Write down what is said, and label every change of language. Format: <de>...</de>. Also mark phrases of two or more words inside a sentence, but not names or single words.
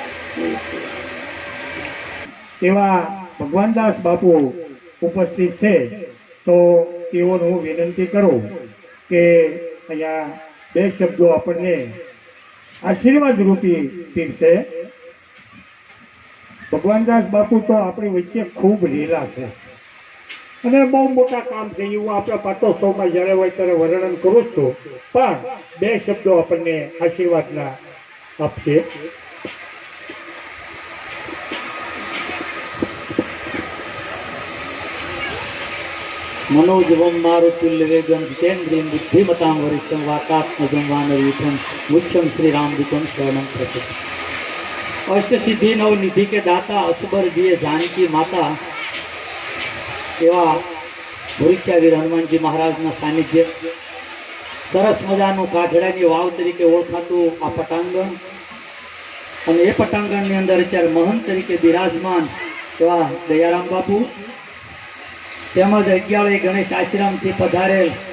<gu>એવા ભગવાનદાસ બાપુ ઉપસ્થિત છે, તો તેઓને હું વિનંતી કરું કે અહીંયા બે શબ્દો આપણને આશીર્વાદ રૂપી પીરશે. ભગવાનદાસ બાપુ તો આપણી વચ્ચે ખૂબ લીલા છે અને બહુ મોટા કામ છે. એવું આપણે પાટોત્સવમાં જ્યારે હોય ત્યારે વર્ણન કરું છું, પણ બે શબ્દો આપણને આશીર્વાદના આપશે.</gu> <sa>मनोजवम मारुतुल्य वेगम जितेन्द्रियं बुद्धिमतां वरिष्ठं वातात्मजं वानरयूथं मुख्यम श्री रामदूतं शरणं प्रपद्ये.</sa> <hi>अष्ट सिद्धि नव निधि के दाता असबर दिए जानकी माता</hi> <gu>एवा ભૂરિખ્યાવીર હનુમાનજી મહારાજના સાનિધ્ય સરસ મજાનું કાઢડાની વાવ તરીકે ઓળખાતું આ પટાંગણ, અને એ પટાંગણની અંદર અત્યારે મહંત તરીકે બિરાજમાન એવા દયારામ બાપુ, તેમજ 11 ગણેશ આશ્રમથી પધારેલ</gu>